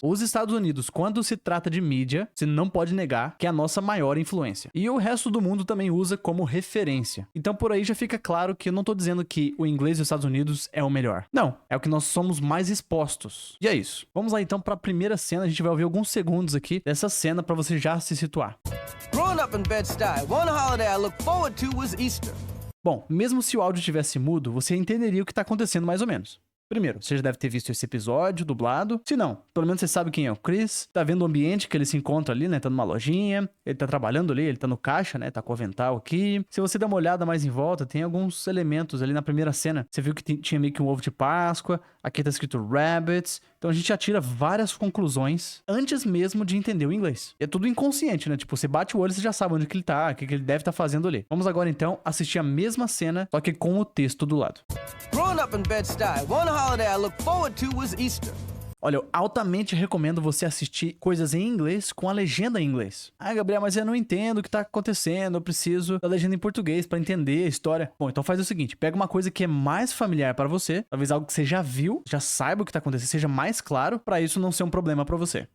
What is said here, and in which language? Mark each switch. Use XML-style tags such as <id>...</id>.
<pt>Os Estados Unidos, quando se trata de mídia, você não pode negar que é a nossa maior influência. E o resto do mundo também usa como referência. Então por aí já fica claro que eu não tô dizendo que o inglês dos Estados Unidos é o melhor. Não, é o que nós somos mais expostos. E é isso. Vamos lá então para a primeira cena, a gente vai ouvir alguns segundos aqui dessa cena para você já se situar.</pt> <en>Growing up in Bed-Stuy, one holiday I look forward to was Easter.</en> <pt>Bom, mesmo se o áudio tivesse mudo, você entenderia o que tá acontecendo mais ou menos. Primeiro, você já deve ter visto esse episódio dublado. Se não, pelo menos você sabe quem é o Chris. Tá vendo o ambiente que ele se encontra ali, né? Tá numa lojinha, ele tá trabalhando ali, ele tá no caixa, né? Tá com o avental aqui. Se você der uma olhada mais em volta, tem alguns elementos ali na primeira cena. Você viu que tinha meio que um ovo de Páscoa. Aqui tá escrito Rabbits. Então a gente já tira várias conclusões antes mesmo de entender o inglês. E é tudo inconsciente, né? Tipo, você bate o olho e você já sabe onde que ele tá, o que ele deve estar fazendo ali. Vamos agora então assistir a mesma cena, só que com o texto do lado.</pt> <en>Growing up in Bed-Stuy, one holiday I look forward to was Easter.</en> <pt>Olha, eu altamente recomendo você assistir coisas em inglês com a legenda em inglês. Ah, Gabriel, mas eu não entendo o que tá acontecendo, eu preciso da legenda em português pra entender a história. Bom, então faz o seguinte, pega uma coisa que é mais familiar pra você, talvez algo que você já viu, já saiba o que tá acontecendo, seja mais claro, pra isso não ser um problema pra você.</pt>